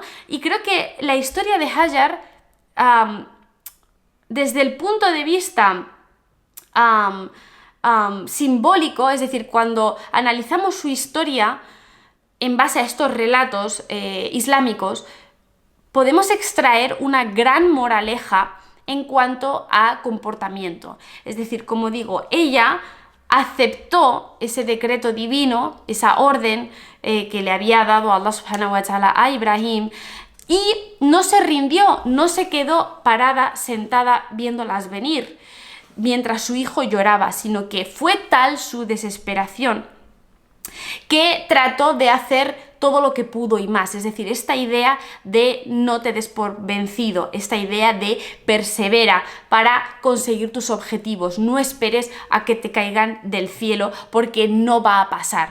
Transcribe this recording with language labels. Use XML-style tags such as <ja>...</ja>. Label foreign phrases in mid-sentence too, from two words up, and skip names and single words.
<es>Y creo que la historia de Hajar, desde el punto de vista simbólico, es decir, cuando analizamos su historia en base a estos relatos islámicos, podemos extraer una gran moraleja en cuanto a comportamiento. Es decir, como digo, ella aceptó ese decreto divino, esa orden que le había dado</es> <ar>الله سبحانه وتعالى</ar> <es>a Ibrahim, y no se rindió, no se quedó parada, sentada, viéndolas venir mientras su hijo lloraba, sino que fue tal su desesperación que trató de hacer todo lo que pudo y más. Es decir, esta idea de no te des por vencido, esta idea de persevera para conseguir tus objetivos, no esperes a que te caigan del cielo porque no va a pasar.</es>